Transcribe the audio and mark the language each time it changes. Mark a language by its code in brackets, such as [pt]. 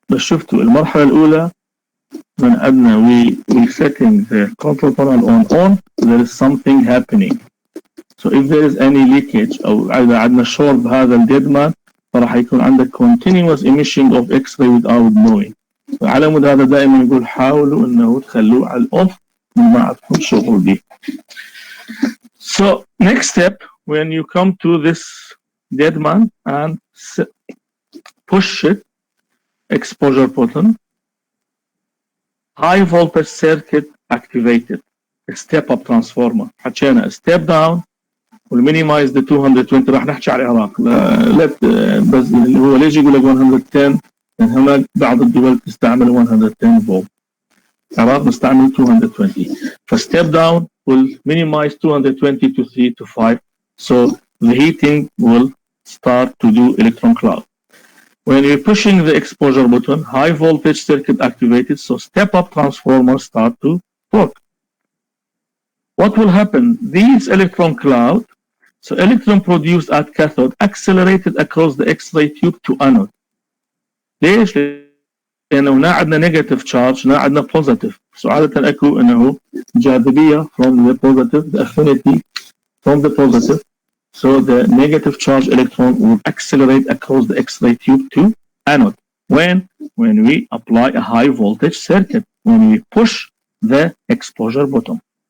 [ar] بس شفتوا المرحلة الأولى من عندنا [en] we setting the control panel on, there is something happening. So if there is any leakage [ar] أو إذا عندنا short بهذا الديد مان فراح يكون عندك [en] continuous emission of X-ray without knowing. [ar] على مود هذا دائما يقول حاولوا إنه تخلوه على الأوف ما عندكم شغل به. [en] So next step, when you come to this dead man and push it, exposure button, high voltage circuit activated, a step up transformer. [ar] حكينا [en] step down will minimize the 220 [ar] راح نحكي على العراق. بس هو ليش يقول لك 110؟ لأن هناك بعض الدول تستعمل 110 فولت. العراق نستعمل 220. [en] فstep down will minimize 220 to 3 to 5. So the heating will start to do electron cloud. When you're pushing the exposure button, high voltage circuit activated, so step up transformers start to work. What will happen? These electron cloud, so electron produced at cathode accelerated across the X-ray tube to anode. [ar] ليش؟ لأنه هنا عندنا [en] negative charge [ar] هنا عندنا positive. [en] So [ar] عادة أكو إنه جاذبية [en] from the positive, the affinity from the positive. So the negative charge electron will accelerate across the X-ray tube to anode. When we apply a high voltage circuit, when we push the exposure button.